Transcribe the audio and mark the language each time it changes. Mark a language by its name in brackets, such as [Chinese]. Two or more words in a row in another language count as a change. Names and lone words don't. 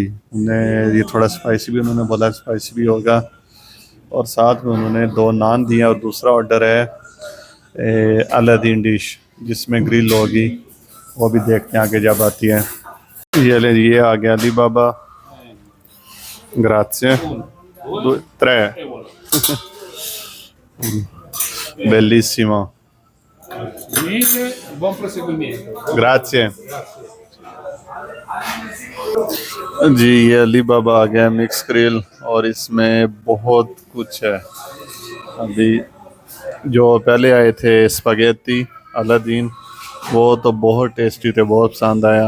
[Hindi] उन्हें ये थोड़ा स्पाइसी भी, उन्होंने बोला स्पाइसी भी होगा, और साथ में उन्होंने 2 नान दिए। और दूसरा ऑर्डर है अलादीन डिश, जिसमें ग्रिल होगी, वो भी देखते हैं आगे जब आती है। ये आ गया अली बाबा। [Italian] grazie 3 bellissimo, Buon proseguimento. [Hindi] grazie जी। ये अली बाबा आ गया मिक्स ग्रिल, और इसमें बहुत कुछ है। अभी जो पहले आए थे स्पगेटी अलादीन, वो तो बहुत टेस्टी थे, बहुत पसंद आया।